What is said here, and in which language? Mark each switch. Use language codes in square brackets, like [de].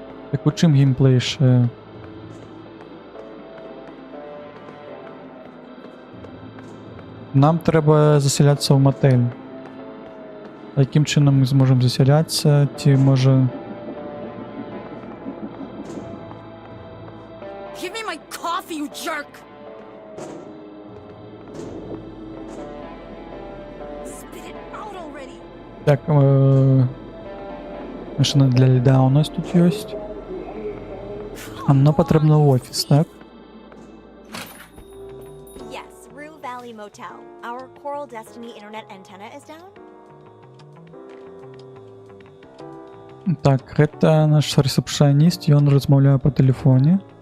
[be] Так у чым геймплей яшчэ? Нам трэба засяляцца ў матэль. Якім чынам мы зможам засяляцца? Ці можа... [en] Give me my coffee, you jerk! Spit it out already! [be] Так, [ru] машина для льда [be] у нас тут ёсць. Нам патрэбна ў офіс, так? [en] Yes, Rue Valley Motel. Our Coral Destiny internet antenna is down. [be] Так, гэта наш рэсепшаніст, ён размаўляе па тэлефоне.